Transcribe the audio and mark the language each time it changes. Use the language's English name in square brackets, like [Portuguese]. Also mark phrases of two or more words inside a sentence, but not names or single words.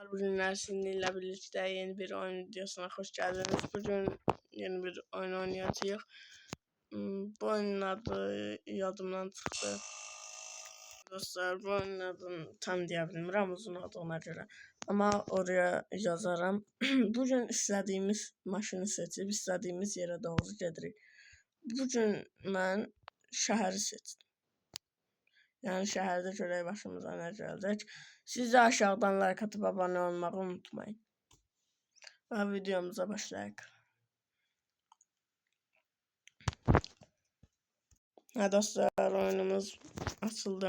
[Turkish] günler sizinle birlikte yeni bir oyun videosuna hoş geldiniz. Bugün yeni bir oyun oynayacağız. Bu oyunun adı yadımdan çıktı. [Azerbaijani] Dostlar, bu oyunun adını tam deyə bilmirəm uzun adına görə. Ama oraya yazaram. Bugün istədiyimiz maşını seçib istədiyimiz yerə doğru gedirik. Bugün mən şəhəri seçdim. [Turkish] Yani şehirde görək başımıza ne gelecek. Siz de aşağıdan like atıp abone olmayı unutmayın. Ve videomuza başlayalım. Ha dostlar, oyunumuz açıldı.